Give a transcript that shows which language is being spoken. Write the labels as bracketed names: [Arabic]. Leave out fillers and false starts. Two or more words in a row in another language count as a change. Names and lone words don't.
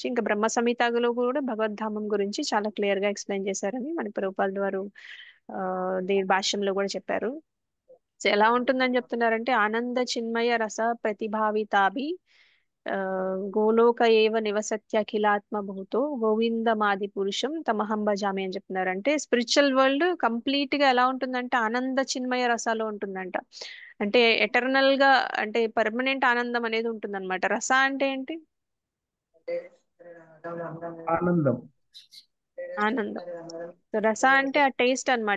[Telugu] ఇంకా బ్రహ్మ సంహితలో కూడా భగవద్ధామం గురించి చాలా క్లియర్ గా ఎక్స్ప్లెయిన్ చేశారని మన ప్రభుపాదుల వారు దీని భాష్యంలో కూడా చెప్పారు. సో ఎలా ఉంటుందని చెప్తున్నారంటే, [Sanskrit] ఆనంద చిన్మయ రస ప్రతిభావితాభి గోలోక ఏవ నివసత్యఖిలాత్మ భూతో గోవిందమాది పురుషం తమహం భజామి [Telugu] అని చెప్తున్నారు. అంటే [English] spiritual world [Telugu] కంప్లీట్ గా ఎలా ఉంటుందంటే ఆనంద చిన్మయ రసాలో ఉంటుందంట. అంటే ఎటర్నల్ గా, అంటే పర్మనెంట్ ఆనందం అనేది ఉంటుందన్నమాట. రస అంటే ఏంటి? ఆనందం. ఆనందం. సో రస అంటే ఆ టేస్ట్ అన్నమాట.